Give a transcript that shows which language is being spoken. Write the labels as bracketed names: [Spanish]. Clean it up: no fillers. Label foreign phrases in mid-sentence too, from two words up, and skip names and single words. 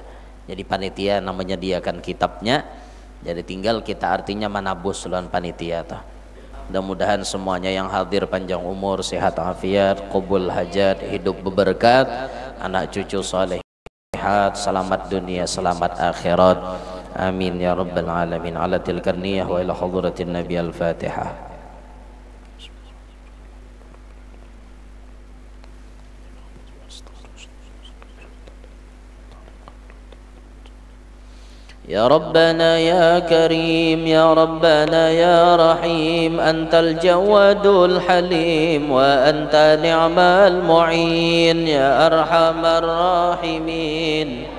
[Banjar] Jadi panitia namanya menyediakan kitabnya. Jadi tinggal kita artinya manabus lawan panitia tuh. Mudah-mudahan semuanya yang hadir panjang umur, sehat afiat, qabul hajat, hidup berberkat, anak cucu salihat, selamat dunia, selamat akhirat. [Arabic] آمين يا رب العالمين. على تلك النية وإلى حضرة النبي الفاتحة. يا ربنا يا كريم يا ربنا يا رحيم أنت الجواد الحليم وأنت نعم المعين يا أرحم الراحمين